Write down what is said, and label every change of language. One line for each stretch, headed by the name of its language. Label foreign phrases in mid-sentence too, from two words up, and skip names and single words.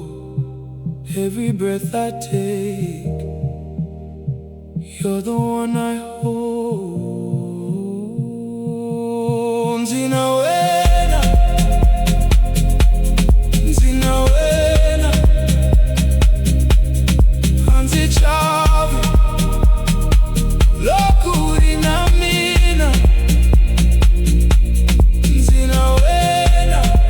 English: Every breath I take, you're the one I hold.
Tsonga: Ndza Wena. Ndza Wena. Ndzi chavi loko ringa mina. Ndza Wena.